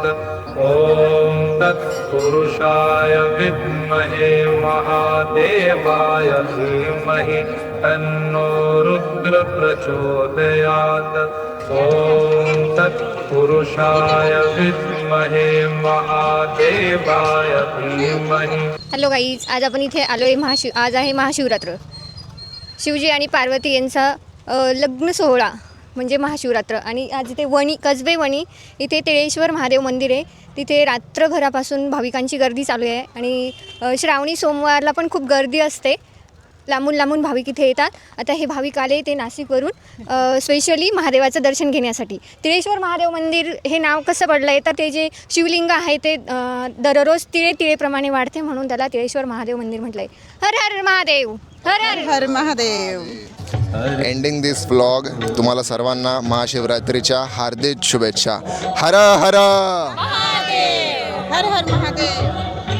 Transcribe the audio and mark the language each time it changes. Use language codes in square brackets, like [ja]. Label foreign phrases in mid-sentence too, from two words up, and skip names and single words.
[sa] ॐ तत्पुरुषाय विद्महे महादेवाय धीमहि तन्नो रुद्र प्रचोदयात्। ॐ तत्पुरुषाय विद्महे महादेवाय धीमहि। [en] hello guys, [mr] आज आपण इथे आलो आहे आज आहे महाशिवरात्र. शिवजी आणि पार्वती यांचा लग्न सोहळा म्हणजे महाशिवरात्र. आणि आज इथे कसबे वणी इथे तिळेश्वर महादेव मंदिर आहे. तिथे रात्रभरापासून भाविकांची गर्दी चालू आहे. आणि श्रावणी सोमवारला पण खूप गर्दी असते. लांबून लांबून भाविक इथे येतात. आता हे भाविक आले ते नाशिकवरून स्पेशली महादेवाचं दर्शन घेण्यासाठी. तिळेश्वर महादेव मंदिर हे नाव कसं पडलं आहे तर ते जे शिवलिंग आहे ते दररोज तिळेप्रमाणे वाढते म्हणून त्याला तिळेश्वर महादेव मंदिर म्हटलं आहे. हर हर महादेव, हर हर हर महादेव. [en] ending this vlog. [mr] तुम्हाला सर्वांना महाशिवरात्रीच्या हार्दिक शुभेच्छा. हर हर हर हर महादेव.